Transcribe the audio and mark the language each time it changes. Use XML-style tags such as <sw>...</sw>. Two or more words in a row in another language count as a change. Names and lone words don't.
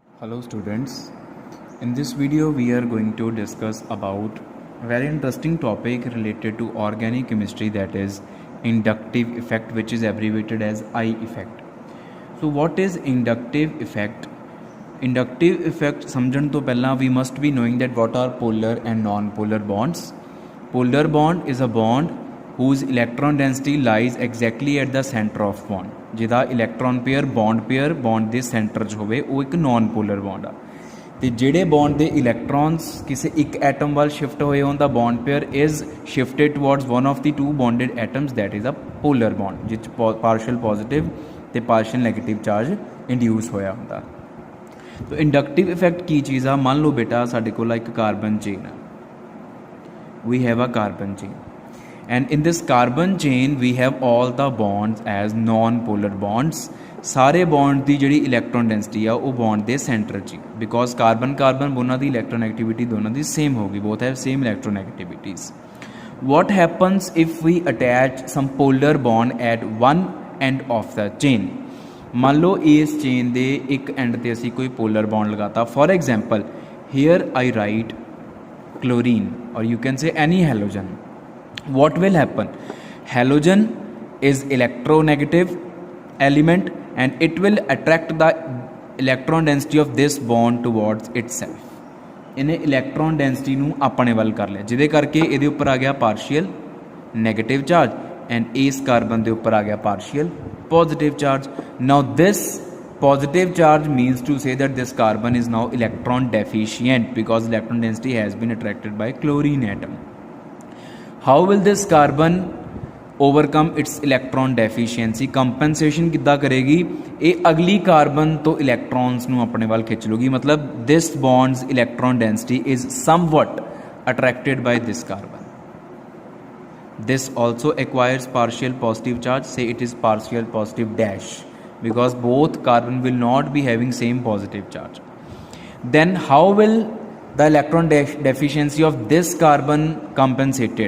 <en>Hello students, in this video we are going to discuss about very interesting topic related to organic chemistry, that is inductive effect, which is abbreviated as I effect. So what is inductive effect? Inductive effect</en> <pa>ਸਮਝਣ ਤੋਂ ਪਹਿਲਾਂ</pa> <en>we must be knowing that what are polar and non-polar bonds. Polar bond is a bond whose electron density lies exactly at the center of bond.</en> <pa>ਜਿਹਦਾ</pa> <en>electron pair</en> <pa>ਬੌਂਡ ਦੇ ਸੈਂਟਰ 'ਚ ਹੋਵੇ ਉਹ ਇੱਕ</pa> <en>non polar bond</en> <pa>ਆ, ਅਤੇ ਜਿਹੜੇ ਬੌਂਡ ਦੇ ਇਲੈਕਟ੍ਰੋਨਸ ਕਿਸੇ ਇੱਕ ਐਟਮ ਵੱਲ ਸ਼ਿਫਟ ਹੋਏ ਹੋਣ ਦਾ</pa> <en>bond pair is shifted towards one of the two bonded atoms, that is a polar bond</en> <pa>ਜਿਹ 'ਚ</pa> <en>partial positive</en> <pa>ਅਤੇ</pa> <en>partial negative charge induce</en> <pa>ਹੋਇਆ ਹੁੰਦਾ। ਤੋ</pa> <en>inductive effect</en> <pa>ਕੀ ਚੀਜ਼ ਆ? ਮੰਨ ਲਓ ਬੇਟਾ ਸਾਡੇ ਕੋਲ ਇੱਕ</pa> <en>carbon chain</en> <pa>ਆ,</pa> <en>we have a carbon chain, and in this carbon chain we have all the bonds as non-polar bonds.</en> <pa>ਸਾਰੇ ਬੌਂਡ ਦੀ ਜਿਹੜੀ</pa> <en>electron density</en> <pa>ਆ ਉਹ ਬੌਂਡ ਦੇ ਸੈਂਟਰ 'ਚ,</pa> <en>because carbon</en> <pa>ਦੋਨਾਂ ਦੀ ਇਲੈਕਟ੍ਰੋਨੈਗੇਟਿਵਿਟੀ ਦੋਨਾਂ ਦੀ ਸੇਮ ਹੋਗੀ,</pa> <en>both have same electronegativities. What happens if we attach some polar bond at one end of the chain?</en> <pa>ਮੰਨ ਲਓ ਇਸ ਚੇਨ ਦੇ ਇੱਕ ਐਂਡ 'ਤੇ ਅਸੀਂ ਕੋਈ</pa> <en>polar bond</en> <pa>ਲਗਾਤਾ।</pa> <en>for example here I write chlorine, or you can say any halogen. What will happen? Halogen is electronegative element and it will attract the electron density of this bond towards itself.</en> <pa>ਇਹਨੇ</pa> <en>electron density</en> <pa>ਨੂੰ ਆਪਣੇ ਵੱਲ ਕਰ ਲਿਆ, ਜਿਹਦੇ ਕਰਕੇ ਇਹਦੇ ਉੱਪਰ ਆ ਗਿਆ</pa> <en>partial negative charge and</en> <pa>ਇਸ ਕਾਰਬਨ ਦੇ ਉੱਪਰ ਆ ਗਿਆ</pa> <en>partial positive charge. Now this positive charge means to say that this carbon is now electron deficient because electron density has been attracted by chlorine atom. How will this carbon overcome its electron deficiency?</en> <pa>Compensation ਕਿੱਦਾਂ ਕਰੇਗੀ? ਯੇ ਅਗਲੀ ਕਾਰਬਨ ਤੋਂ ਇਲੈਕਟ੍ਰੌਨਸ ਨੂੰ ਅਪਨੇ ਵਲ ਖਿੱਚ ਲੂਗੀ, ਮਤਲਬ</pa> <en>this bond's electron density is somewhat attracted by this carbon. This also acquires partial positive charge, say it is partial positive dash, because both carbon will not be having same positive charge. Then how will the electron deficiency of this carbon compensated?</en>